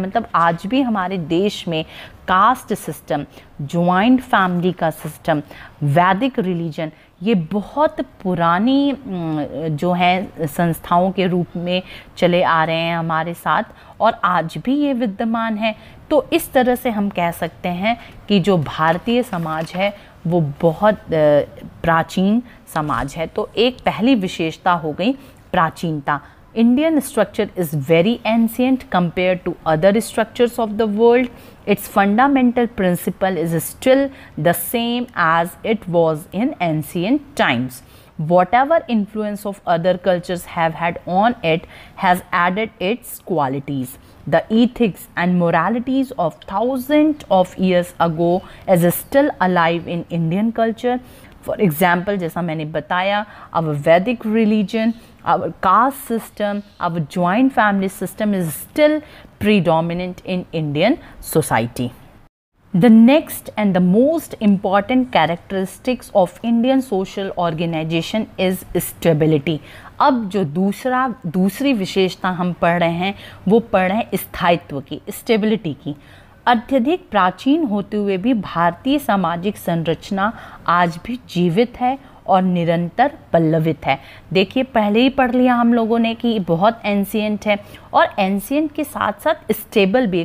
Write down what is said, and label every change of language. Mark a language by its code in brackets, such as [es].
[hi] मतलब आज भी हमारे देश में कास्ट सिस्टम, ज्वाइंट फैमिली का सिस्टम, वैदिक रिलीजन, ये बहुत पुरानी जो है संस्थाओं के रूप में चले आ रहे हैं हमारे साथ, और आज भी ये विद्यमान है। तो इस तरह से हम कह सकते हैं कि जो भारतीय समाज है वो बहुत प्राचीन समाज है। तो एक पहली विशेषता हो गई प्राचीनता। [en] Indian structure is very ancient compared to other structures of the world. Its fundamental principle is still the same as it was in ancient times. Whatever influence of other cultures have had on it has added its qualities. The ethics and moralities of thousands of years ago is still alive in Indian culture. For example, [hi] जैसा मैंने बताया, [en] our Vedic religion, our caste system, our joint family system is still predominant in Indian society. The next and the most important characteristics of Indian social organization is stability. [hi] अब जो दूसरी विशेषता हम पढ़ रहे हैं वो पढ़ रहे हैं स्थायित्व की, स्टेबिलिटी की। अत्यधिक प्राचीन होते हुए भी भारतीय सामाजिक संरचना आज भी जीवित है और निरंतर पल्लवित है। देखिए पहले ही पढ़ लिया हम लोगों ने कि बहुत एंशिएंट है, और एंशिएंट के साथ साथ स्टेबल भी।